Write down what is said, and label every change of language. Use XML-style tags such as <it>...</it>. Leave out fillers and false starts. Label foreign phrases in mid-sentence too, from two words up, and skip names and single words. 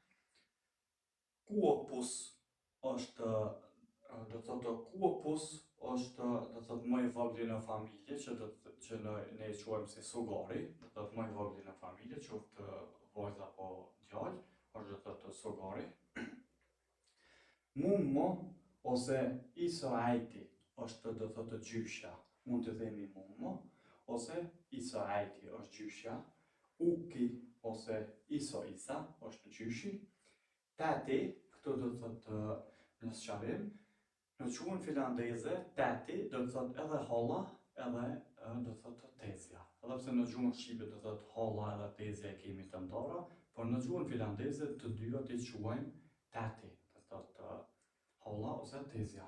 <sq>Kuopus është do të thotë Kuopus është do të thotë më i vogli në familje që ne i quajmë si sugari, do të thotë më i vogli në familje, qoftë vajza apo djalë, është do të thotë sugari. Mummo ose</sq> <fi>iso äiti</fi> <sq>është do të thotë gjyshja, mund të themi mummo, ose</sq> <fi>iso äiti</fi> <sq>është gjyshja, Uki ose</sq> <fi>iso Isa</fi> <sq>është gjyshi, Tati, këtu do të thotë në sqarim, në quhen finlandeze, tati do të thotë edhe holla, edhe do të thotë tezja. Edhe pse në gjuhën shqipe do të thotë holla edhe tezja e kemi të ndara, por në gjuhën finlandeze të dyja i quajmë tati, do të thotë holla ose tezja.</sq>